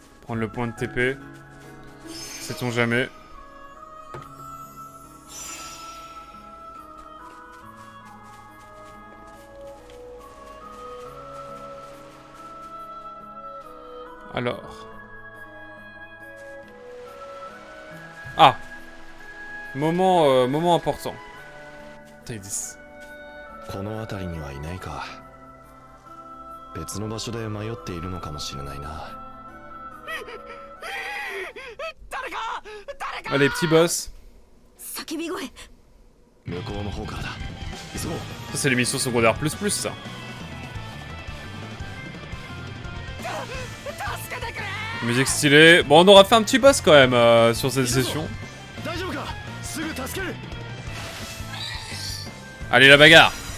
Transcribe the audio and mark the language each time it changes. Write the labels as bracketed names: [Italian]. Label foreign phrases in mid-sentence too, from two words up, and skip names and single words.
[French] Prendre le point de TP. Sait-on jamais. Alors. Ah. Moment important. Tidis. [Japanese] この辺りにはいないか。別の場所で迷っているのかもしれないな。 [French] Allez, petit boss. [Japanese] 叫び声。向こうの方からだ。急ごう。 [French] Ça, c'est les missions secondaires plus plus, ça. Musique stylée. Bon, on aura fait un petit boss quand même sur cette session. Allez, la bagarre.